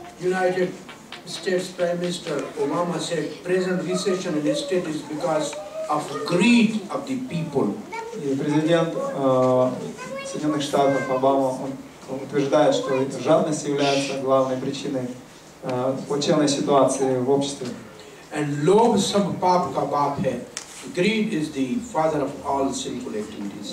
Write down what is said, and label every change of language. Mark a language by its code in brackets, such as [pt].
[en] United States Prime Minister Obama said present recession in the state is because of greed of the people. [ru] И президент Соединенных Штатов Обама утверждает, что жадность является главной причиной плачевной ситуации в обществе. [hi] And lobh sab paap ka baap hai. [en] Greed is the father of all sinful activities.